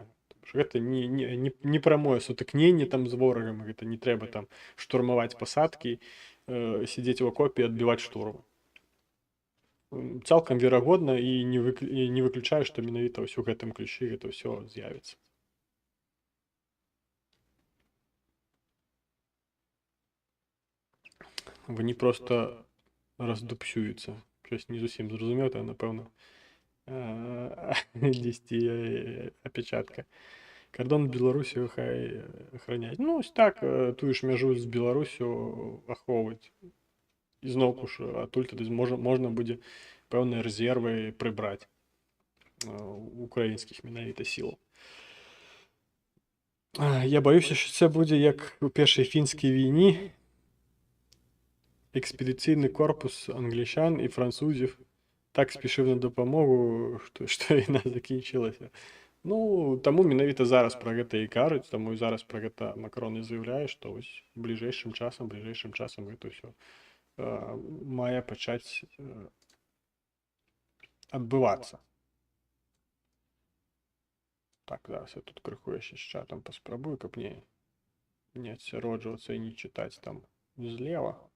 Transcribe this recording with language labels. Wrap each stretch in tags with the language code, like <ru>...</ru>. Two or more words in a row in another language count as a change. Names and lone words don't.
<be>Гэта не прамое сутыкненне там з ворагам, гэта не трэба там штурмаваць пасадкі, сидзець у акопе і адбіваць штурм. Цалкам верагодна і не выключаю, што менавіта ўсё гэтым ключы гэта ўсё з'явіцца.</be> <uk>Вони просто раздупсююцца.</uk> <be>Щось не зусім зразумеў, там, напэўна, дзесьці апечатка. Кордон Беларусі хай ахраняць. Ну, ось так, тую ж мяжу з Беларусю ахоўваць. І зноўку ж, адтуль тады можна будзе пэўныя рэзервы прыбраць украінскіх менавіта сілаў. Я баюся,</be> <uk>що це буде як у першій фінській війні. Експедиційний корпус англічан і французів так спішив на допомогу, що війна закінчилася. Ну,</uk> <be>таму менавіта зараз пра гэта і кажуць, таму і зараз пра гэта Макрон і заяўляе, што вось бліжэйшым часам гэта ўсё мае пачаць адбывацца. Так, зараз я тут крыху яшчэ з чатам паспрабую, каб не адсяроджвацца і не чытаць там злева.</be>